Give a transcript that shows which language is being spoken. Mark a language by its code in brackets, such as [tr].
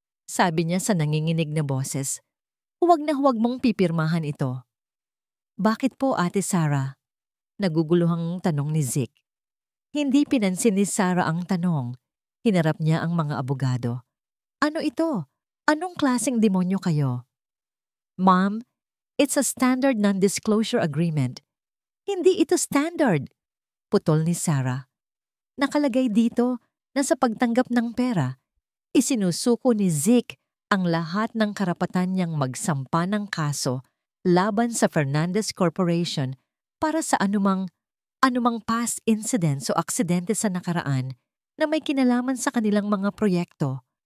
[tl] Sabi niya sa nanginginig na boses. Huwag na huwag mong pipirmahan ito. Bakit po, Ate Sarah? Naguguluhang tanong ni Zeke. Hindi pinansin ni Sarah ang tanong. Hinarap niya ang mga abogado. Ano ito? Anong klaseng demonyo kayo? [en] Ma'am, it's a standard non-disclosure agreement. [tl] Hindi ito standard, putol ni Sarah. Nakalagay dito na sa pagtanggap ng pera, isinusuko ni Zeke ang lahat ng karapatan niyang magsampa ng kaso laban sa Fernandez Corporation para sa anumang past incidents o aksidente sa nakaraan na may kinalaman sa kanilang mga proyekto.